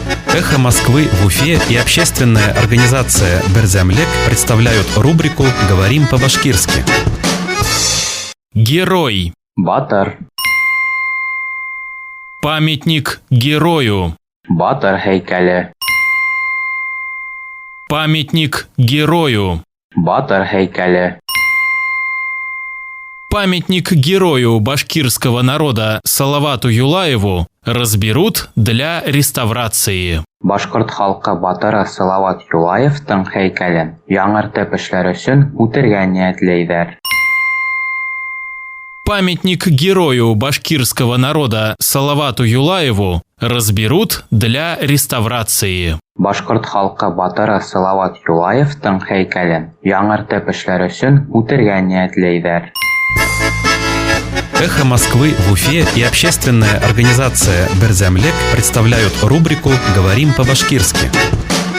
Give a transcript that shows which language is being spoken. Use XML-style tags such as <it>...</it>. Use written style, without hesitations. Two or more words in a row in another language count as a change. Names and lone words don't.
<ru>«Эхо Москвы» в Уфе и общественная организация «Берзямлек» представляют рубрику «Говорим по-башкирски». Герой.</ru> <ba>Батыр.</ba> <ru>Памятник герою.</ru> <ba>Батыр һәйкәле.</ba> <ru>Памятник герою.</ru> <ba>Батыр һәйкәле.</ba> <ru>Памятник герою башкирского народа Салавату Юлаеву разберут для реставрации.</ru> <ba>Башкорт халкы батыры Салават Юлаевтың һәйкәлен яңартып эшләр өчен үтергә ниятләйҙәр.</ba> <ru>Памятник герою башкирского народа Салавату Юлаеву разберут для реставрации.</ru> <ba>Башкорт халкы батыры Салават Юлаевтың һәйкәлен яңартып эшләр өчен үтергә ниятләйҙәр.</ba> <ru>«Эхо Москвы» в Уфе и общественная организация «Берзямлек» представляют рубрику «Говорим по-башкирски».</ru>